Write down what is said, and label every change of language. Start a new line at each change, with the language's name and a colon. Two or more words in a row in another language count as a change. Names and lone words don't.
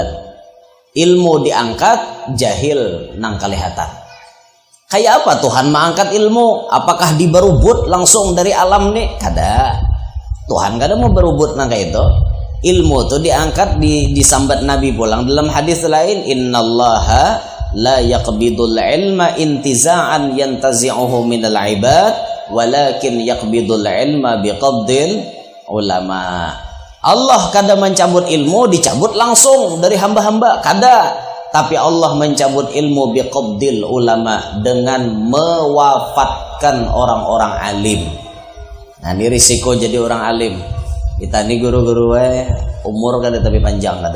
Banjar: Ilmu diangkat, jahil nang kelihatan. Kayak apa Tuhan mengangkat ilmu? Apakah diberubut langsung dari alam nih? Kada. Tuhan kada mau berubut nang kayak itu. Ilmu itu diangkat, disambat Nabi pulang dalam hadis lain,
Arabic: إن الله لا يقبض العلم انتزاعا ينتزعه من العباد ولكن يقبض العلم بقبض العلماء.
Banjar: Allah kada mencabut ilmu dicabut langsung dari hamba-hamba, kada. Tapi Allah mencabut ilmu
Arabic: بقبض العلماء,
Banjar: dengan mewafatkan orang-orang alim. Nah, ini risiko jadi orang alim. Kita ini guru-guru umur kada tapi panjang kada.